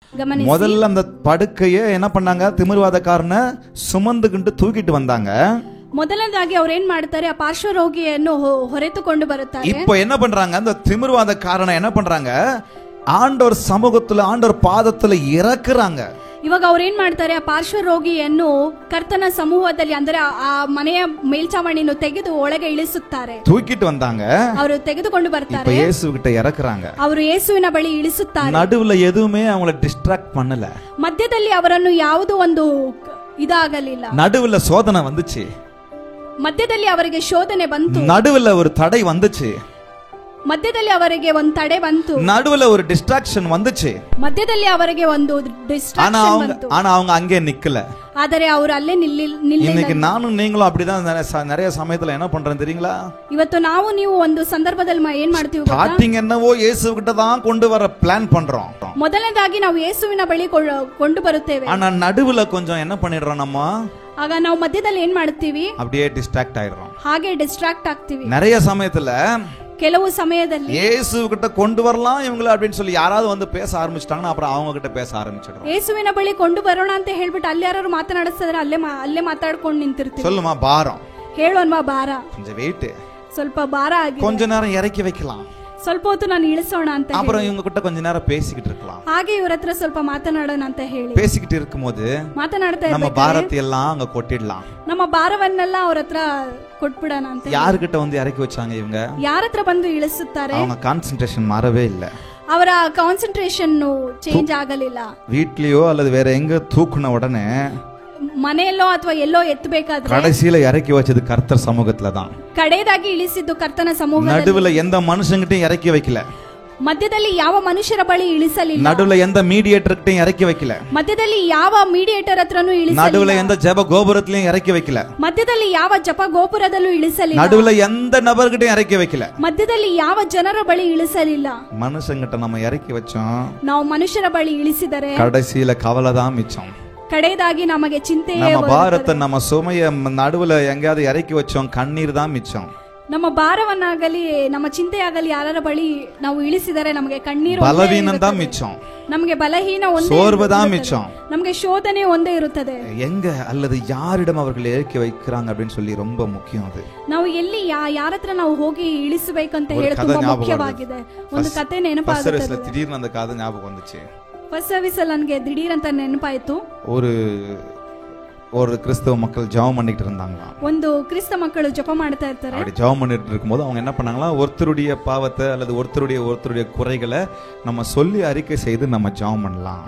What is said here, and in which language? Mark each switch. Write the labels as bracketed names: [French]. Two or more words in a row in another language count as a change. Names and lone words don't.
[Kannada] ಗಮನಿಸಿ. [Tamil] முதல்ல அந்த படுக்கையை என்ன பண்ணாங்க, திமிர்வாதக்காரனை சுமந்துகிட்டு தூக்கிட்டு வந்தாங்க. [Kannada] ಮೊದಲನೇದಾಗಿ ಅವ್ರು ಏನ್ ಮಾಡ್ತಾರೆ, ಆ ಪಾರ್ಶ್ವ ರೋಗಿಯನ್ನು ಹೊರೆತುಕೊಂಡು ಬರುತ್ತಾರೆ. [Tamil] இப்போ என்ன பண்றாங்க, அந்த திமிர்வாதக்காரனை என்ன பண்றாங்க, ஆண்டவர் சமூகத்துல ஆண்டவர் பாதத்துல இறக்குறாங்க. [Kannada] ಇವಾಗ ಅವ್ರು ಏನ್ ಮಾಡ್ತಾರೆ, ಆ ಪಾರ್ಶ್ವ ರೋಗಿಯನ್ನು ಕರ್ತನ ಸಮೂಹದಲ್ಲಿ ಅಂದ್ರೆ ಆ ಮನೆಯ ಮೇಲ್ಚಾವಣಿಯನ್ನು ತೆಗೆದು ಒಳಗೆ ಇಳಿಸುತ್ತಾರೆ. [Tamil] தூக்கிட்டு வந்தாங்க, [Kannada] ಅವರು ತೆಗೆದುಕೊಂಡು [Tamil] இப்ப [Kannada] ಬರ್ತಾರೆ. [Tamil] இயேசு கிட்ட இறக்குறாங்க. [Kannada] ಅವರು ಯೇಸುವಿನ ಬಳಿ ಇಳಿಸುತ್ತಾರೆ. [Tamil] நடுவுல எதுவுமே அவங்கள டிஸ்ட்ராக்ட் பண்ணல. [Kannada] ಮಧ್ಯದಲ್ಲಿ ಅವರನ್ನು ಯಾವುದೋ ಒಂದು ಇದಾಗಲಿಲ್ಲ. [Tamil] நடுவுல சோதனை வந்துச்சு, [Kannada] ಮಧ್ಯದಲ್ಲಿ ಅವರಿಗೆ ಶೋಧನೆ ಬಂತು, [Tamil] நடுவுல ஒரு தடை வந்துச்சு, [Kannada] ಮಧ್ಯದಲ್ಲಿ ಅವರಿಗೆ ಒಂದು ತಡೆ ಬಂತು, [Tamil] நடுவுல ஒரு டிஸ்ட்ராக்ஷன் வந்துச்சு. [Kannada] ಮಧ್ಯದಲ್ಲಿ ಅವರಿಗೆ ಒಂದು ಡಿಸ್ಟ್ರಾಕ್ಷನ್ ಬಂತು. [Tamil] ஆனா அவங்க அங்கே நிக்கல. [Kannada] ಆದರೆ ಅವರು ಅಲ್ಲೇ ನಿಲ್ಲಿಲ್ಲ. [Tamil] இன்னைக்கு நானும் நீங்களும் அப்படிதான் நிறைய சமயத்துல என்ன பண்றோம் தெரியுங்களா? [Kannada] ಇವತ್ತು ನಾವು ನೀವು ಒಂದು ಸಂದರ್ಭದಲ್ಲಿ ಏನ್ ಮಾಡ್ತೀವಿ ಗೊತ್ತಾ? [Tamil] ஸ்டார்டிங் என்னவோ இயேசு கிட்ட தான் கொண்டு வர பிளான் பண்றோம். [Kannada] ಮೊದಲನೇದಾಗಿ ನಾವು ಯೇಸುವಿನ ಬಳಿ ಕೊಂಡು ಬರುತ್ತೇವೆ. [Tamil] ஆனா நடுவுல கொஞ்சம் என்ன பண்ணிடுறோம், நம்ம [Kannada] ಆಗ ನಾವು ಮಧ್ಯದಲ್ಲಿ ಏನ್ ಮಾಡ್ತೀವಿ, [Tamil] அப்படியே டிஸ்ட்ராக்ட் ஆயிடுறோம். [Kannada] ಹಾಗೆ ಡಿಸ್ಟ್ರಾಕ್ಟ್ ಆಗ್ತೀವಿ. [Tamil] நிறைய சமயத்துல [Kannada] ಕೆಲವು ಸಮಯದಲ್ಲಿ [Tamil] இயேசு கிட்ட கொண்டு வரலாம் இவங்கள அப்படின்னு சொல்லி யாராவது வந்து பேச ஆரம்பிச்சிட்டாங்கன்னா அப்புறம் அவங்க கிட்ட பேச ஆரம்பிச்சிடுறோம். [Kannada] ಯೇಸುವಿನ ಬಳಿ ಕೊಂಡು ಬರೋಣ ಅಂತ ಹೇಳ್ಬಿಟ್ಟು ಅಲ್ಲಿ ಯಾರು ಮಾತನಾಡಿಸಿದ್ರೆ ಅಲ್ಲೇ ಮಾತಾಡ್ಕೊಂಡು ನಿಂತಿರ್ತೀವಿ. [Tamil] சொல்லுமா பாரம், [Kannada] ಹೇಳೋನ್ವಾ ಭಾರ, [Tamil] கொஞ்சம் வெயிட், [Kannada] ಸ್ವಲ್ಪ ಭಾರ ಆಗಿ [Tamil] கொஞ்ச நேரம் இறக்கி வைக்கலாம், [Kannada] ಸ್ವಲ್ಪ ಹೊತ್ತು ನಾನು ಇಳಿಸೋಣ ಅಂತ [Tamil] அப்புறம் இவங்க கிட்ட கொஞ்ச நேரம் பேசிக்கிட்டு இருக்கலாம். [Kannada] ಹಾಗೆ ಇವ್ರ ಹತ್ರ ಸ್ವಲ್ಪ ಮಾತನಾಡೋಣ ಅಂತ ಹೇಳಿ [Tamil] பேசிக்கிட்டு இருக்கும்போது [Kannada] ಮಾತನಾಡ್ತಾ [Tamil] நம்ம பாரத்தை எல்லாம் அங்க கொட்டிடலாம். [Kannada] ನಮ್ಮ ಭಾರವನ್ನೆಲ್ಲ ಅವ್ರ ಹತ್ರ ಕೊಟ್ಬಿಡೋಣ ಅಂತ. [Tamil] யாருகிட்ட வந்து இறக்கி வச்சாங்க இவங்க, [Kannada] ಯಾರ ಹತ್ರ ಬಂದು ಇಳಿಸುತ್ತಾರೆ, [Tamil] அவங்க கான்சென்ட்ரேஷன் மாறவே இல்ல. [Kannada] ಅವರ [English] concentration change [Kannada] ಆಗಲಿಲ್ಲ. [Tamil] வீட்லயோ அல்லது வேற எங்க தூக்குன உடனே [Kannada] ಮನೆಯಲ್ಲೋ ಅಥವಾ ಎಲ್ಲೋ ಎತ್ತಬೇಕಾದ್ರೆ [Tamil] கடைசியில இறக்கி வச்சது கர்த்தர் சமூகத்துல தான். [Kannada] ಕಡೆಯದಾಗಿ ಇಳಿಸಿದ್ದು ಕರ್ತನ ಸಮೂಹದಲ್ಲಿ. [Tamil] நடுவுல எந்த மனுஷங்கிட்டையும் இறக்கி வைக்கல, [Kannada] ಮಧ್ಯದಲ್ಲಿ ಯಾವ ಮನುಷ್ಯರ ಬಳಿ ಇಳಿಸಲಿಲ್ಲ, [Tamil] நடுவுல எந்த மீடியேட்டர்கிட்டையும் இறக்கி வைக்கல, [Kannada] ಮಧ್ಯದಲ್ಲಿ ಯಾವ ಮೀಡಿಯೇಟರ್ ಹತ್ರನೂ ಇಳಿಸಲಿಲ್ಲ, [Tamil] நடுவுல எந்த ஜெப கோபுரத்திலையும் இறக்கி வைக்கல, [Kannada] ಮಧ್ಯದಲ್ಲಿ ಯಾವ ಜಪ ಗೋಪುರದಲ್ಲೂ ಇಳಿಸಲಿಲ್ಲ, [Tamil] நடுவுல எந்த நபர்கிட்டையும் இறக்கி வைக்கல, [Kannada] ಮಧ್ಯದಲ್ಲಿ ಯಾವ ಜನರ ಬಳಿ ಇಳಿಸಲಿಲ್ಲ. [Tamil] மனுஷங்கிட்ட நம்ம இறக்கி வச்சோம், [Kannada] ನಾವು ಮನುಷ್ಯರ ಬಳಿ ಇಳಿಸಿದರೆ [Tamil] கடைசியில கவலை தான் மிச்சம். [Kannada] ಕಡೆಯದಾಗಿ ನಮಗೆ ಚಿಂತೆಯೇ [Tamil] நம்ம [Kannada] ಬರುತ್ತದೆ. [Tamil] பாரத்தை நம்ம சுமைய நடுவுல எங்கயாவது இறக்கி வச்சோம், கண்ணீர் தான் மிச்சம். [Kannada] ನಮ್ಮ ಭಾರವನ್ನಾಗಲಿ ನಮ್ಮ ಚಿಂತೆಯಾಗಲಿ ಯಾರ ಬಳಿ ನಾವು ಇಳಿಸಿದರೆ ನಮಗೆ ಕಣ್ಣೀರು, [Tamil] பலவீனம் தான் மிச்சம், [Kannada] ನಮಗೆ ಬಲಹೀನ ಒಂದೇ, [Tamil] சோர்வு தான் மிச்சம். [Kannada] ನಮಗೆ ಶೋಧನೆ ಒಂದೇ ಇರುತ್ತದೆ. [Tamil] எங்க அல்லது யாரிடம் அவர்கள் இறக்கி வைக்கிறாங்க அப்படின்னு சொல்லி ரொம்ப முக்கியம். அது [Kannada] ನಾವು ಎಲ್ಲಿ ಯಾರ ಹತ್ರ ನಾವು ಹೋಗಿ ಇಳಿಸಬೇಕಂತ ಹೇಳಿ ತುಂಬಾ ಮುಖ್ಯವಾಗಿದೆ. ಒಂದು ಕತೆ ನೆನಪಾಗುತ್ತೆ. [Tamil] திடீர்னு அந்த கதை ஞாபகம் வந்துச்சு. [English] first service [Kannada] ಅಲ್ಲಿ ನನಗೆ ದಿಢೀರ್ ಅಂತ ನೆನಪಾಯ್ತು. [Tamil] ஒரு கிறிஸ்தவ மக்கள் ஜெபம் பண்ணிட்டு இருந்தாங்க. [Kannada] ಒಂದು ಕ್ರಿಸ್ತ ಮಕ್ಕಳು ಜಪ ಮಾಡ್ತಾ ಇರ್ತಾರೆ. [Tamil] அப்படி ஜெபம் பண்ணிட்டு இருக்கும்போது அவங்க என்ன பண்ணாங்களா, ஒருத்தருடைய பாவத்தை அல்லது ஒருத்தருடைய குறைகளை நம்ம சொல்லி அறிக்கை செய்து நம்ம ஜெபம் பண்ணலாம்.